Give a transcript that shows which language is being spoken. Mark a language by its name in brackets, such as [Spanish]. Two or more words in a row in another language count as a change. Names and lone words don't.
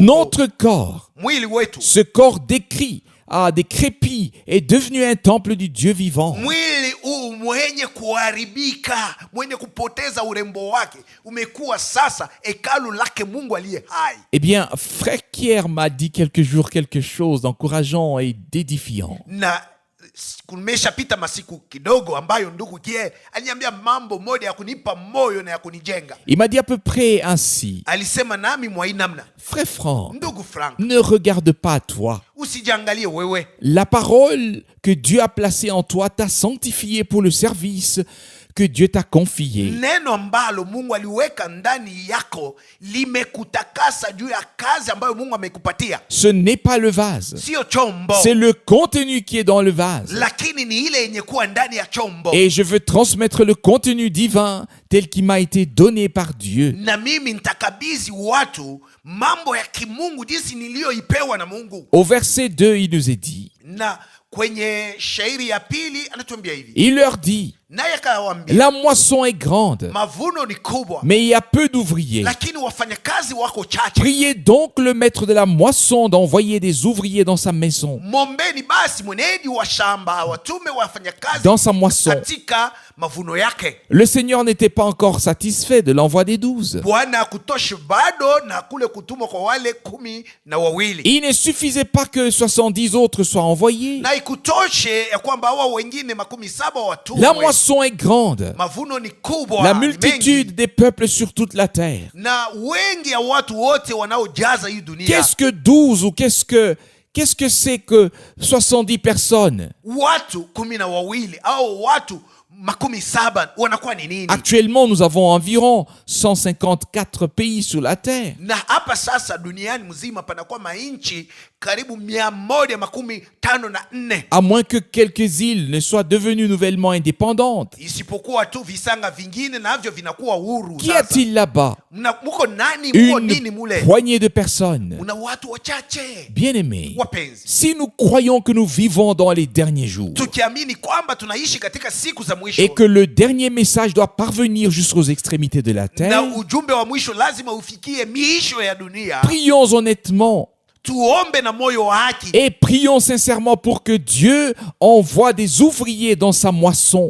[French] Notre corps, [Swahili] Mwili wetu, [French] ce corps décrépit, est devenu un temple du Dieu vivant. [Swahili] mwili huu mwenye kuharibika, mwenye kupoteza urembo wake, umekuwa sasa hekalu lake Mungu aliye hai. [French] Eh bien, frère Pierre m'a dit quelques jours quelque chose d'encourageant et d'édifiant. [Swahili] Na kumeshapita masiku kidogo ambayo ndugu Kie aliniambia mambo moja ya kunipa moyo na ya kunijenga. [French] Il m'a dit à peu près ainsi: [Swahili] Alisema nami mwa namna, [French] Frère Franck, [Swahili] ndugu Frank, [French] ne regarde pas à toi. [Swahili] usijiangalie wewe. [French] La parole que Dieu a placée en toi t'a sanctifié pour le service que Dieu t'a confié. [Swahili] Neno ambalo Mungu aliweka ndani yako limekutakasa juu ya kazi ambayo Mungu amekupatia. [French] Ce n'est pas le vase, [Swahili] Sio chombo, [French] c'est le contenu qui est dans le vase. [Swahili] lakini ni ile yenye kuwa ndani ya chombo. [French] Et je veux transmettre le contenu divin tel qu'il m'a été donné par Dieu. [Swahili] Na mimi nitakabidhi watu mambo ya kimungu jinsi niliyoipewa na Mungu. [French] Au verset 2, il nous est dit, [Swahili] Na kwenye shairi ya pili anatuambia hivi, [French] il leur dit, [Swahili] naye akawaambia, [French] la moisson est grande, [Swahili] mavuno ni kubwa, [French] mais il y a peu d'ouvriers. [Swahili] lakini wafanyakazi wako chache. [French] Priez donc le maître de la moisson d'envoyer des ouvriers dans sa maison, [Swahili] Mombeni basi mwenyeji wa shamba watume wafanyakazi [French] dans sa moisson. [Swahili] katika mavuno yake. [French] Le Seigneur n'était pas encore satisfait de l'envoi des 12. [Swahili] Bwana hakutoshi bado na kule kutumwa kwa wale 12. [French] Il ne suffisait pas que 70 autres soient envoyés. [Swahili] Na ikutoshe ya kwamba hawa wengine 17 watumwe. [French] La moisson est grande. [Swahili] Mavuno ni kubwa, [French] La [Swahili] ni [French] multitude [Swahili] mengi. [French] des peuples sur toute la terre. [Swahili] Na wengi ya watu wote wanaojaza hii dunia. [French] Qu'est-ce que 12 ou qu'est-ce que c'est que 70 personnes? [Swahili] Watu 12 au watu 17 wanakuwa ni nini? [French] Actuellement, nous avons environ 154 pays sur la terre. [Swahili] Na hapa sasa duniani mzima panakuwa mainchi karibu 154. [French] À moins que quelques îles ne soient devenues nouvellement indépendantes. [Swahili] Isipokuwa tu visanga vingine navyo vinakuwa huru. [French] Qu'y a-t-il là-bas? [Swahili] Muko nani, muko nini [French] Une [Swahili] mule? [French] poignée de personnes. [Swahili] Una watu wachache. [French] Bien-aimés, [Swahili] Wapenzi, [French] si nous croyons que nous vivons dans les derniers jours [Swahili] tukiamini kwamba tunaishi katika siku za mwisho [French] et que le dernier message doit parvenir jusqu'aux extrémités de la [Swahili] na [French] terre, [Swahili] ujumbe wa mwisho lazima ufikie miisho ya dunia, [French] prions honnêtement [Swahili] tuombe na moyo wa haki [French] et prions sincèrement pour que Dieu envoie des ouvriers dans sa moisson.